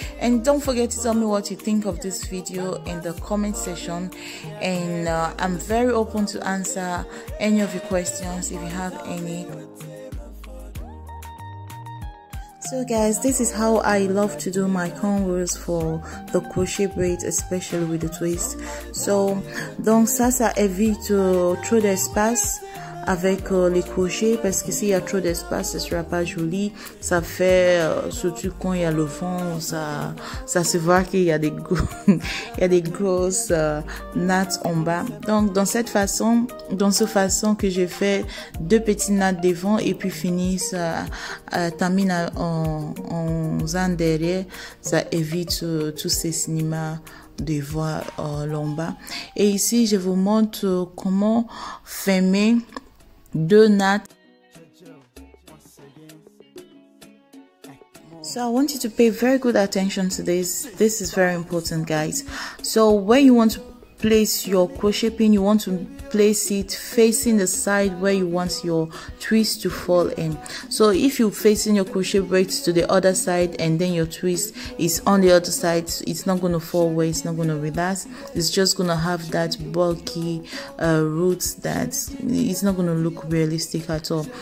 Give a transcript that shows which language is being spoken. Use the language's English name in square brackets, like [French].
[English] And don't forget to tell me what you think of this video in the comment section, and I'm very open to answer any of your questions if you have any. So guys, this is how I love to do my cornrows for the crochet braids, especially with the twist. [French] So donc ça évite trop d'espace avec les crochets, parce que s'il y a trop d'espace, ce sera pas joli. Ça fait surtout quand il y a le vent, ça se voit qu'il y a des grosses nattes en bas. Donc dans cette façon que j'ai fait deux petites nattes devant et puis fini, ça termine en zone derrière. Ça évite tous ces cinémas de voir l'en bas. Et ici je vous montre comment fermer deux nattes. [English] So I want you to pay very good attention to this. This is very important, guys. So when you want to place your crochet pin, you want to place it facing the side where you want your twist to fall in. So if you're facing your crochet braids to the other side and then your twist is on the other side, it's not going to fall away, it's not going to relax, it's just going to have that bulky roots that it's not going to look realistic at all.